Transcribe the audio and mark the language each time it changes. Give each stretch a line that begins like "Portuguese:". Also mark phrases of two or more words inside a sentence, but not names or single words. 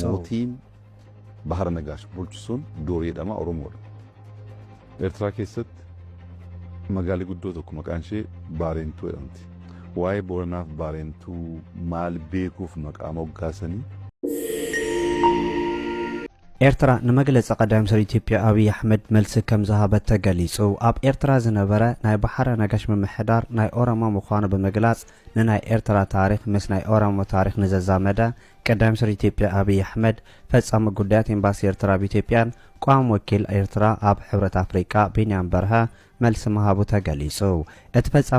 Oromo: ሞቲን ባህረ ነጋሽ ቡልቹሱን ዶሪ ደማ ኦሮሞ ኤርትራ keessatti magaalaa guddoo tokko maqaan ishee Baarentuu jedhamti. Waa'ee Booranaaf Baarentuu maal beekuuf maqaa moggaasanii
Tigrinya: ኤርትራ ንመግለጽ ቀዳም ስለ ኢትዮጵያ አብይ አሕመድ መልስ ከም ዝሃበተ ገሊጹ ኣብ ኤርትራ ዝነበረ ናይ ባህረ ነጋሽ ምምሕዳር ናይ ኦሮሞ ምዃኑ ብምግላጽ ንናይ ኤርትራ ታሪክ ምስ ናይ ኦሮሞ ታሪክ ንዘዛመደ ቀዳም ስለ ኢትዮጵያ አብይ አሕመድ ፈጻሚ ጉዳያት ኤምባሲ ኤርትራ በኢትዮጵያን ቋሚ ወኪል ኤርትራ ኣብ ሕብረት አፍሪካ ቢንያም በርሀ መልስ መሃቡ ተገሊጹ እቲ ፈጻሚ